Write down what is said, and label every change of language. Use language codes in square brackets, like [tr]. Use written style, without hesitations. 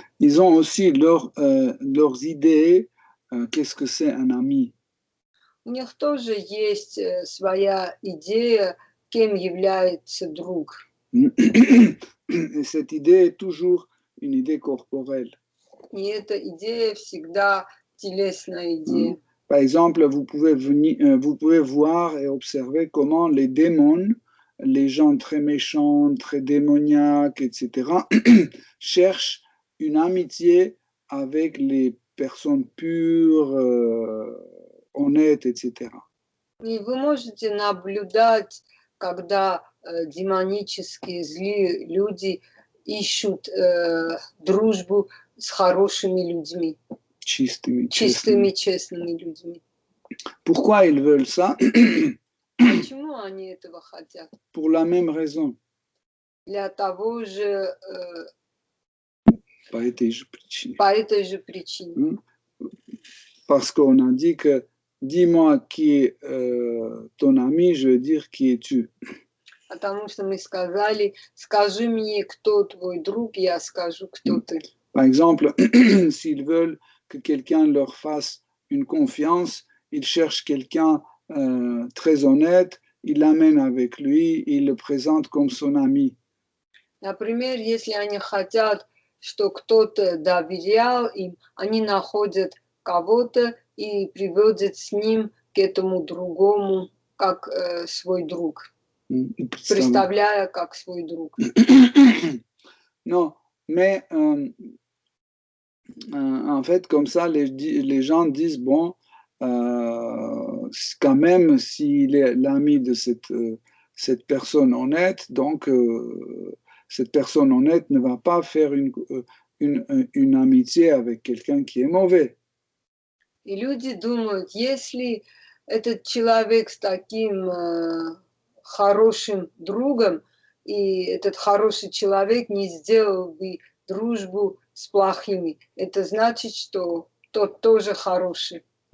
[fr] ils ont aussi leurs idées, qu'est-ce que c'est un ami. [ru] У них тоже есть своя идея, кем является друг. [fr] Et cette idée est toujours une idée corporelle. [ru] И эта идея всегда телесная идея. [fr] Par exemple, vous pouvez voir et observer comment les démons, les gens très méchants, très démoniaques, etc., cherchent une amitié avec les personnes pures, honnêtes, etc. [ru] И вы можете наблюдать, когда демонические злые люди ищут дружбу с хорошими людьми. Чистыми, честными людьми. [fr] Pourquoi ils veulent ça? [ru] Почему они этого хотят? [fr] Pour la même raison. [ru] Для того же, По этой же причине. по этой же причине. [fr] Parce qu'on a dit que dis-moi qui est ton ami, je veux dire qui es-tu. [ru] Потому что мы сказали, скажи мне, кто твой друг, я скажу, кто ты. [fr] Par exemple, s'ils veulent que quelqu'un leur fasse une confiance, ils cherchent quelqu'un très honnête, ils l'amènent avec lui, ils le présentent comme son ami. [ru] Например, если они хотят, что кто-то доверял им, они находят кого-то и приводят с ним к этому другому, как свой друг, представляя как свой друг. [fr] Non, Mais en fait, comme ça, les gens disent, bon, quand même, s'il est l'ami de cette personne honnête, donc cette personne honnête ne va pas faire une amitié avec quelqu'un qui est mauvais. [ru] И люди думают, если этот человек с таким хорошим другом, и этот хороший человек не сделал бы дружбу с плохими, это значит, что тот тоже хороший.